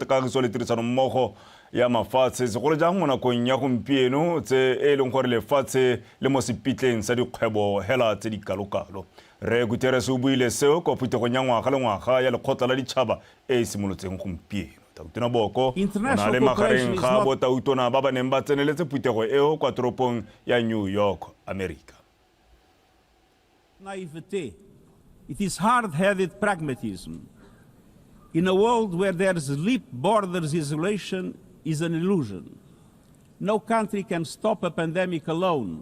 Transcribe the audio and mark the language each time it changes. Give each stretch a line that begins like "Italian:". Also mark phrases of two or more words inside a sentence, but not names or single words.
Tswana: kagiso le tirisano mmogo ya mafatshe segolo jang mo nakong ya gompieno tse e leng gore lefatshe le mo sepitleng sa dikgwebo hela tse di kalokalo re Guterres o buile seo ko phuthegong ya ngwaga le ngwaga ya lekgotla la ditšhaba e simolotseng gompieno Tautona Boko ona le magareng ga botautona ba ba neng ba tseneletse phuthego eo kwa toropong ya New York America.
English: Naivete. It is hard-headed pragmatism. In a world where there's leap borders, isolation is an illusion. No country can stop a pandemic alone.